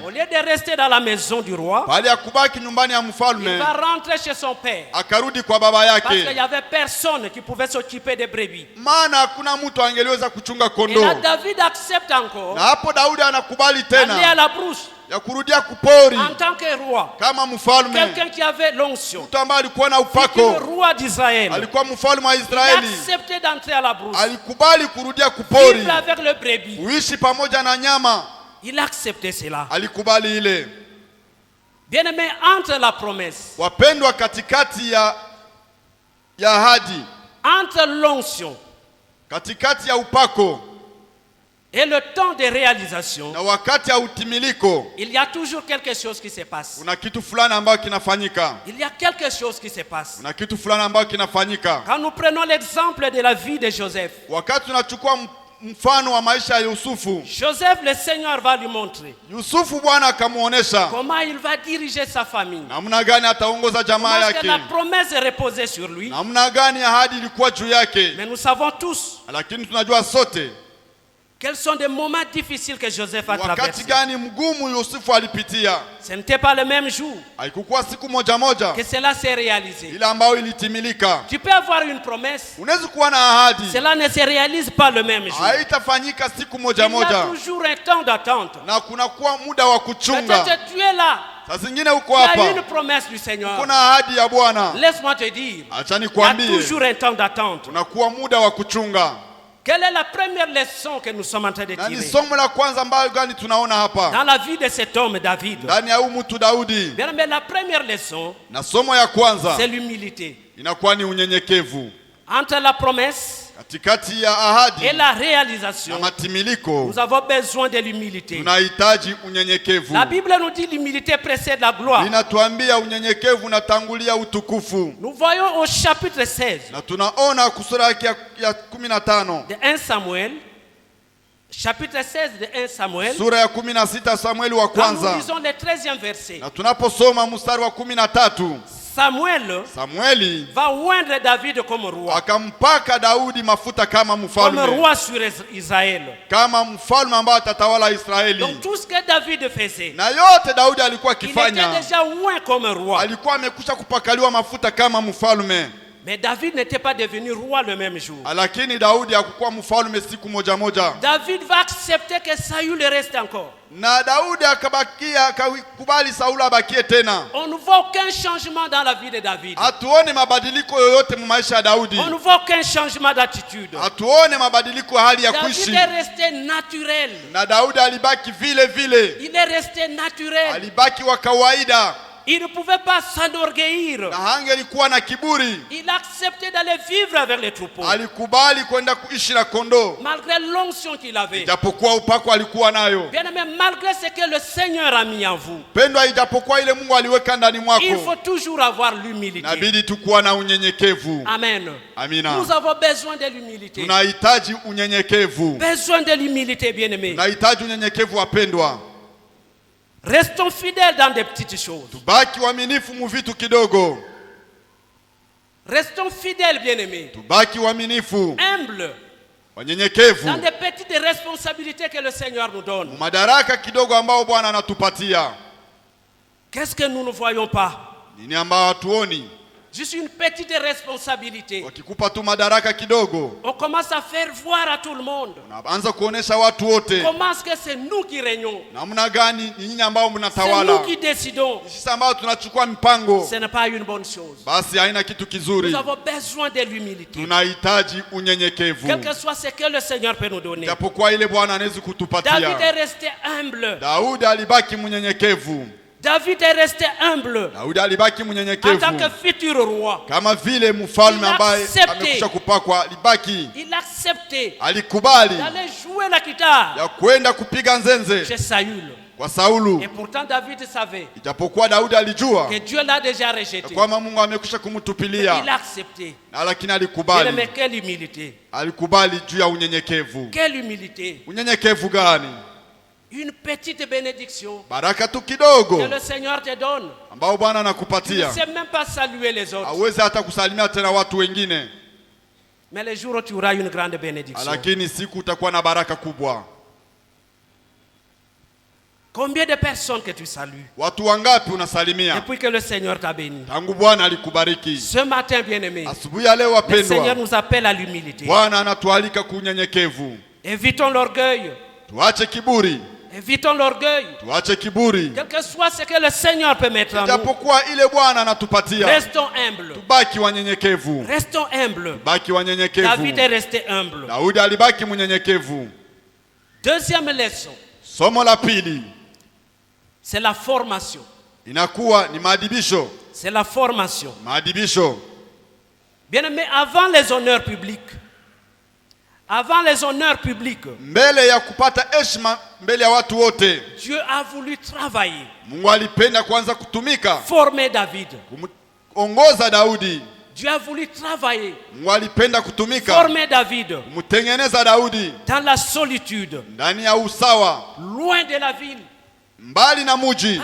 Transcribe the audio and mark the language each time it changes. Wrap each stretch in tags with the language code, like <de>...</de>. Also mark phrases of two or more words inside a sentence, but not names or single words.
<fr>Au lieu de rester dans la maison du roi,</fr> <sw>Baada ya kubaki nyumbani ya</sw> <fr>il</fr> <sw>mfalme,</sw> <fr>va rentrer chez son père.</fr> <sw>akarudi kwa baba</sw> <fr>Parce qu'il</fr> <sw>yake,</sw> <fr>n'y avait personne qui pouvait s'occuper des brebis.</fr> <sw>maana hakuna mtu angeliweza kuchunga</sw> <fr>Et là,</fr> <sw>kondoo.</sw> <fr>David accepte encore</fr> <sw>Na hapo Daudi anakubali</sw> <fr>d'aller à</fr> <sw>tena</sw> <fr>la brousse</fr> <sw>ya kurudia kupori</sw> <fr>en tant que roi.</fr> <sw>kama mfalme,</sw> <fr>Quelqu'un qui avait l'onction,</fr> <sw>mtu ambaye alikuwa na</sw> <fr>le</fr> <sw>upako,</sw> <fr>roi d'Israël.</fr> <sw>alikuwa mfalme wa</sw> <fr>Il a</fr> <sw>Israeli,</sw> <fr>accepté d'entrer à la brousse,</fr> <sw>alikubali kurudia kupori,</sw> <fr>vivre avec le brebis.</fr> <sw>kuishi pamoja na nyama,</sw> <fr>Il a accepté cela.</fr> <sw>alikubali ile.</sw> <fr>Bien aimé, entre la promesse,</fr> <sw>Wapendwa, katikati ya ahadi,</sw> <fr>entre l'onction</fr> <sw>katikati ya upako</sw> <fr>et le temps de réalisation,</fr> <sw>na wakati ya utimiliko,</sw> <fr>il y a toujours quelque chose qui se passe.</fr> <sw>kuna kitu fulani ambacho kinafanyika,</sw> <fr>Il y a quelque chose qui se passe.</fr> <sw>kuna kitu fulani ambacho kinafanyika.</sw> <fr>Quand nous prenons l'exemple de la vie de Joseph,</fr> <sw>Wakati tunachukua mfano wa maisha ya Yusufu,</sw> <fr>Joseph, le Seigneur va lui montrer</fr> <sw>Yusufu Bwana akamuonesha</sw> <fr>comment il va diriger sa famille.</fr> <sw>namna gani ataongoza jamaa</sw> <fr>Parce que</fr> <sw>yake,</sw> <fr>la promesse est reposée sur lui.</fr> <sw>namna gani ahadi ilikuwa juu yake.</sw> <fr>Mais nous savons tous</fr> <sw>Lakini tunajua sote</sw> <fr>quels sont des moments difficiles que Joseph a</fr> <sw>wakati</sw> <fr>traversés.</fr> <sw>gani mgumu Yusufu alipitia.</sw> <fr>Ce n'était pas le même jour</fr> <sw>Haikukuwa siku moja moja</sw> <fr>que cela s'est réalisé.</fr> <sw>ile ambayo ilitimilika.</sw> <fr>Tu peux avoir une promesse,</fr> <sw>Unaweza kuwa na ahadi,</sw> <fr>cela ne se réalise pas le même jour.</fr> <sw>haitafanyika siku</sw> <fr>Il</fr> <sw>moja</sw> <fr>y a</fr> <sw>moja,</sw> <fr>toujours un temps d'attente.</fr> <sw>na kunakuwa muda wa kuchunga.</sw> <fr>Peut-être tu es là,</fr> <sw>Saa zingine uko</sw> <fr>il y a une</fr> <sw>hapa,</sw> <fr>promesse du Seigneur.</fr> <sw>kuna ahadi ya Bwana.</sw> <fr>Laisse-moi te dire,</fr> <sw>Acha</sw> <fr>il y a</fr> <sw>nikwambie,</sw> <fr>toujours un temps d'attente.</fr> <sw>kunakuwa muda wa kuchunga.</sw> <fr>Quelle est la première leçon que nous sommes en train de</fr> <sw>Na ni</sw> <fr>tirer</fr> <sw>somo la kwanza ambayo gani tunaona hapa</sw> <fr>dans la vie de cet homme David?</fr> <sw>ndani ya huyu mtu Daudi?</sw> <fr>Bien, mais la première leçon,</fr> <sw>Na somo ya kwanza</sw> <fr>c'est l'humilité.</fr> <sw>inakuwa ni unyenyekevu.</sw> <fr>Entre la promesse</fr> <sw>Katikati ya ahadi</sw> <fr>et la</fr> <sw>na</sw> <fr>réalisation,</fr> <sw>matimiliko</sw> <fr>nous avons besoin de l'humilité.</fr> <sw>tunahitaji unyenyekevu.</sw> <fr>La Bible nous dit l'humilité précède la gloire.</fr> <sw>Linatuambia unyenyekevu unatangulia utukufu,</sw> <fr>Nous voyons au chapitre 16</fr> <sw>na tunaona kusura yake ya 15,</sw> <fr>de 1 Samuel, chapitre 16 de 1 Samuel,</fr> <sw>sura ya 16 Samueli wa</sw> <fr>quand nous</fr> <sw>kwanza,</sw> <fr>lisons le 13e verset,</fr> <sw>na tunaposoma mstari wa 13,</sw> <fr>Samuel</fr> <sw>Samueli</sw> <fr>va oindre David comme roi,</fr> <sw>akampaka Daudi mafuta kama</sw> <fr>comme</fr> <sw>mfalme,</sw> <fr>roi sur Israël.</fr> <sw>kama mfalme ambaye atatawala Israeli.</sw> <fr>Donc tout ce que David faisait,</fr> <sw>Na yote Daudi alikuwa</sw> <fr>il était</fr> <sw>akifanya,</sw> <fr>déjà oint comme roi.</fr> <sw>alikuwa amekusha kupakaliwa mafuta kama mfalme.</sw> <fr>Mais David n'était pas devenu roi le même jour.</fr> <sw>Lakini Daudi hakukuwa mfalme siku moja moja,</sw> <fr>David va accepter que Saül reste encore.</fr> <sw>na Daudi akakubali Sauli abakie tena.</sw> <fr>On ne voit aucun changement dans la vie de David.</fr> <sw>Hatuone mabadiliko yoyote mu maisha ya Daudi,</sw> <fr>On ne voit aucun changement d'attitude.</fr> <sw>hatuone mabadiliko ya hali ya</sw> <fr>David</fr> <sw>kuishi.</sw> <fr>est resté naturel.</fr> <sw>Na Daudi alibaki vile vile,</sw> <fr>Il est resté naturel.</fr> <sw>alibaki wa kawaida.</sw> <fr>Il ne pouvait pas s'enorgueillir.</fr> <sw>na hangelikuwa na kiburi.</sw> <fr>Il acceptait d'aller vivre avec les troupeaux.</fr> <sw>Alikubali kwenda kuishi na kondoo,</sw> <fr>Malgré l'onction qu'il avait.</fr> <sw>ijapokuwa upako alikuwa nayo.</sw> <fr>Bien-aimé, malgré ce que le Seigneur a mis en vous,</fr> <sw>Pendwa, ijapokuwa ile Mungu aliweka ndani</sw> <fr>il</fr> <sw>mwako,</sw> <fr>faut toujours avoir l'humilité.</fr> <sw>inabidi tukuwa na unyenyekevu.</sw> <fr>Amen.</fr> <sw>Amina.</sw> <fr>Nous avons besoin de l'humilité.</fr> <sw>Tunahitaji unyenyekevu.</sw> <fr>Besoin de l'humilité, bien-aimé.</fr> <sw>Tunahitaji unyenyekevu, wapendwa.</sw> <fr>Restons fidèles dans des petites choses.</fr> <sw>Tubaki waaminifu mu vitu kidogo.</sw> <fr>Restons fidèles, bien-aimés.</fr> <sw>Tubaki waaminifu,</sw> <fr>Humbles</fr> <sw>wanyenyekevu</sw> <fr>dans des petites responsabilités que le Seigneur nous donne.</fr> <sw>madaraka kidogo ambao Bwana anatupatia.</sw> <fr>Qu'est-ce que nous ne voyons pas?</fr> <sw>Nini ambao hatuoni?</sw> <fr>Juste une petite responsabilité.</fr> <sw>Wakikupa tu madaraka kidogo,</sw> <fr>On commence à faire voir à tout le monde</fr> <sw>unaanza kuonesha watu wote</sw> <fr>comment est-ce que c'est nous qui régnons.</fr> <sw>namna gani ni nyinyi ambao</sw> <fr>C'est nous</fr> <sw>mnatawala.</sw> <fr>qui décidons.</fr> <sw>Sisi ambao tunachukua mipango,</sw> <fr>Ce n'est pas une bonne chose.</fr> <sw>basi haina kitu kizuri.</sw> <fr>Nous avons besoin de l'humilité.</fr> <sw>Tunahitaji unyenyekevu,</sw> <fr>Quel que soit ce que le Seigneur peut nous donner.</fr> <sw>japokuwa ile Bwana anaweza</sw> <fr>David</fr> <sw>kutupatia.</sw> <fr>est resté humble.</fr> <sw>Daudi alibaki mnyenyekevu.</sw> <fr>David est resté humble</fr> <sw>Daudi alibaki</sw> <fr>en tant que</fr> <sw>mnyenyekevu</sw> <fr>futur roi.</fr> <sw>kama vile mfalme ambaye</sw> <fr>accepte.</fr> <sw>amekwisha kupakwa. Alibaki,</sw> <fr>Il acceptait</fr> <sw>alikubali</sw> <fr>d'aller jouer la guitare</fr> <sw>ya kwenda kupiga nzenze</sw> <fr>chez Saül.</fr> <sw>kwa Saulu,</sw> <fr>Et pourtant David savait</fr> <sw>ijapokuwa Daudi alijua</sw> <fr>que Dieu l'a déjà</fr> <sw>ya</sw> <fr>rejeté.</fr> <sw>kwamba Mungu amekwisha</sw> <fr>Il</fr> <sw>kumtupilia,</sw> <fr>a accepté.</fr> <sw>na lakini</sw> <fr>Mais</fr> <sw>alikubali.</sw> <fr>quelle humilité.</fr> <sw>Alikubali juu ya unyenyekevu.</sw> <fr>Quelle humilité.</fr> <sw>Unyenyekevu gani?</sw> <fr>Une petite bénédiction</fr> <sw>Baraka tu kidogo</sw> <fr>que le Seigneur te donne.</fr> <sw>ambao Bwana</sw> <fr>Tu ne</fr> <sw>anakupatia,</sw> <fr>sais même pas saluer les autres.</fr> <sw>hauwezi hata kusalimia tena watu wengine,</sw> <fr>Mais les jours où tu auras une grande bénédiction.</fr> <sw>lakini siku utakuwa na baraka kubwa.</sw> <fr>Combien de personnes que tu salues</fr> <sw>Watu wangapi unasalimia</sw> <fr>depuis que le Seigneur t'a béni?</fr> <sw>tangu Bwana alikubariki?</sw> <fr>Ce matin, bien-aimé,</fr> <sw>Asubuhi ya leo,</sw> <fr>le Seigneur</fr> <sw>wapendwa,</sw> <fr>nous appelle à l'humilité.</fr> <sw>Bwana anatualika kunyenyekevu.</sw> <fr>Évitons l'orgueil.</fr> <sw>Tuache kiburi,</sw> <fr>Évitons l'orgueil.</fr> <sw>tuache kiburi,</sw> <fr>Quel que soit ce que le Seigneur peut mettre en nous,</fr> <sw>japokuwa ile Bwana anatupatia.</sw> <fr>restons humbles.</fr> <sw>Tubaki wanyenyekevu,</sw> <fr>Restons humbles.</fr> <sw>baki wanyenyekevu.</sw> <fr>David est resté humble.</fr> <sw>Daudi alibaki mnyenyekevu.</sw> <fr>Deuxième leçon,</fr> <sw>Somo la pili</sw> <fr>c'est la formation.</fr> <sw>inakuwa ni maadibisho.</sw> <fr>C'est la formation.</fr> <sw>Maadibisho,</sw> <fr>Bien-aimé, avant les honneurs publics,</fr> <sw>mbele ya kupata heshima mbele ya watu wote,</sw> <fr>Dieu a voulu travailler,</fr> <sw>Mungu alipenda kwanza kutumika</sw> <fr>former David.</fr> <sw>kumongoza Daudi.</sw> <fr>Dieu a voulu travailler,</fr> <sw>Mungu alipenda kutumika</sw> <fr>former David</fr> <sw>kumtengeneza Daudi</sw> <fr>dans la solitude,</fr> <sw>ndani ya usawa,</sw> <fr>loin de la ville,</fr> <sw>mbali na muji,</sw>